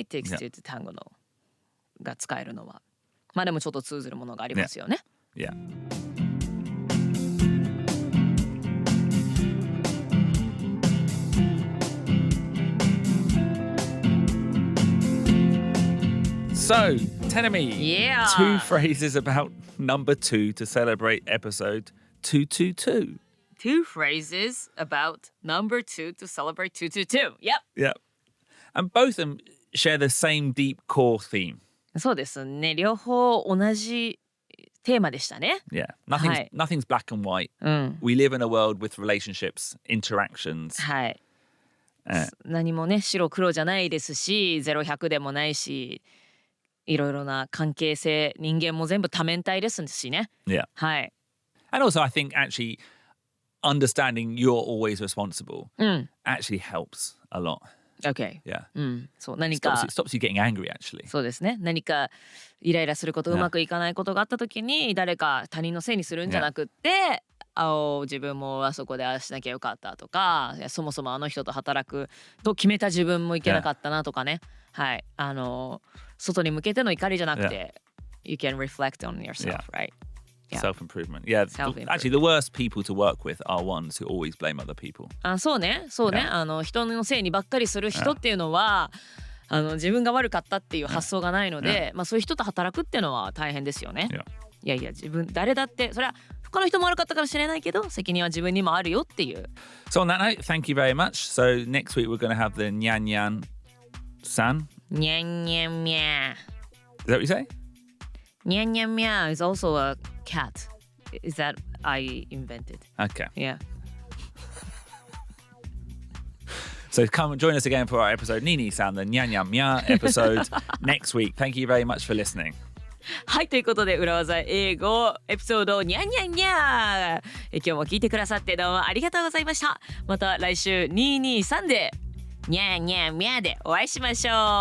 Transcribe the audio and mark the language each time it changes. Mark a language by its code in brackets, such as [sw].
[en] It takes two to tango [ja] のが使えるのは。まあでもちょっと通ずるものがありますよね。 [en] Yeah. So, Terumi, Yeah. 2 phrases about number 2 to celebrate episode 222. 2 phrases about number 2 to celebrate 222. Yep. Yeah. And both of them share the same deep core theme. [ja] そうですね。両方同じテーマでしたね。 [en] Yeah. [ja] はい。 [en] Nothing's black and white. [ja] うん。 [en] We live in a world with relationships, interactions. [ja] はい。何もね、白黒じゃないですし、0、100でもないし、いろいろな関係性、人間も全部多面体ですしね。 [en] Yeah. [ja] はい。 [en] And also, I think actually understanding you're always responsible [ja] うん。 [en] actually helps a lot. OK。 Yeah. [ja] うん。そう、何か [en] Stops you getting angry, actually. [ja] そうですね。何かイライラすること、うまくいかないことがあった時に、誰か他人のせいにするんじゃなくって、自分もあそこでああしなきゃよかったとか、いやそもそもあの人と働くと決めた自分もいけなかったなとかね。はい。外に向けての怒りじゃなくて、 [en] You can reflect on yourself, right? Yeah. Self-improvement. Yeah. Self-improvement. Actually, the worst people to work with are ones who always blame other people. [ja] そうね。人のせいにばっかりする人っていうのは、自分が悪かったっていう発想がないので、まあそういう人と働くっていうのは大変ですよね。いや自分誰だってそれは他の人も悪かったかもしれないけど責任は自分にもあるよっていう。 [en] So on that note, thank you very much. So next week we're going to have the Nyan Nyan San. [ja] にゃんにゃんにゃ。 [en] Is that what you say? にゃんにゃんにゃ is also a cat. Is that I invented? Okay. Yeah. So come and join us again for our episode Nini-san, the Nyan Nyan Mya episode next week. Thank you very much for listening. [ja] はい、ということで裏技英語エピソードにゃんにゃんにゃ今日も聞いてくださってどうもありがとうございました。また来週223でにゃんにゃんにゃでお会いしましょう。